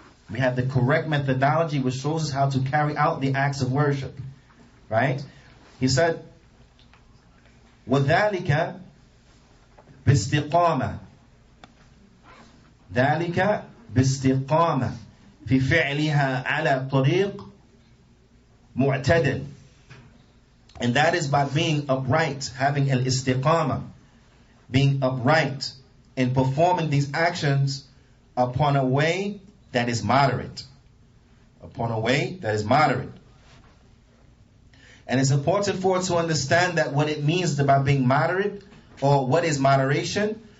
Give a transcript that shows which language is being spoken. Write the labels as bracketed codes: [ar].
[en] We have the correct methodology which shows us how to carry out the acts of worship. Right? He said, [ar] وَذَلِكَ بِاسْتِقَامَةٍ ذَلِكَ بِاسْتِقَامَةٍ في فعلها على طريق معتدل. [en] And that is by being upright, having al-istiqamah, being upright in performing these actions upon a way that is moderate. Upon a way that is moderate. And it's important for us to understand that what it means by being moderate, or what is moderation.